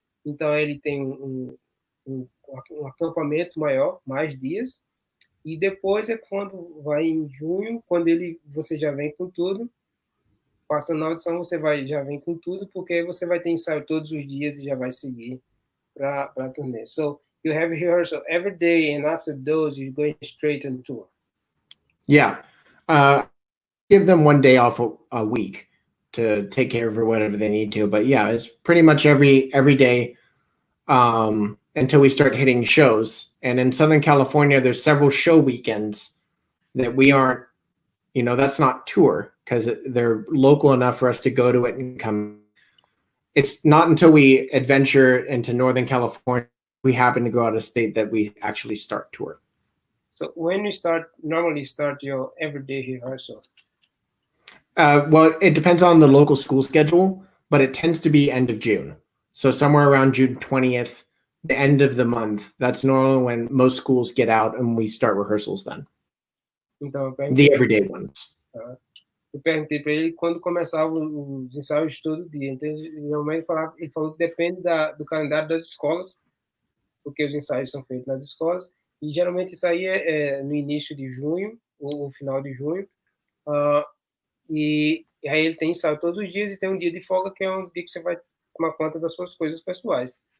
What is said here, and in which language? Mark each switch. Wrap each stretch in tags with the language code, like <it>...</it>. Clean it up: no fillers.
<pt>Então, ele tem um acampamento maior, mais dias. E depois é quando vai em junho, quando você já vem com tudo. Passando na audição, você já vem com tudo, porque aí você vai ter ensaio todos os dias e já vai seguir para a turnê.</pt> <en>So, you have rehearsal every day, and after those, you're going straight on tour. Yeah. Give them one day off a week to take care of whatever they need to. But yeah, it's pretty much every day until we start hitting shows. And in Southern California, there's several show weekends that we aren't, that's not tour because they're local enough for us to go to it and come. It's not until we adventure into Northern California, we happen to go out of state, that we actually start tour. So when you normally start your everyday rehearsal? Well, it depends on the local school schedule, but it tends to be end of June. So somewhere around June 20th, the end of the month, that's normally when most schools get out and we start rehearsals then.</en> <pt>Então,</pt> <en>the everyday ones.</en> <pt>Eu perguntei para ele quando começavam os ensaios todo dia. Então, realmente ele falou que depende do calendário das escolas, porque os ensaios são feitos nas escolas, e geralmente isso aí é no início de junho, ou no final de junho, e aí ele tem ensaio todos os dias e tem um dia de folga, que é um dia que você vai tomar conta das suas coisas pessoais.</pt>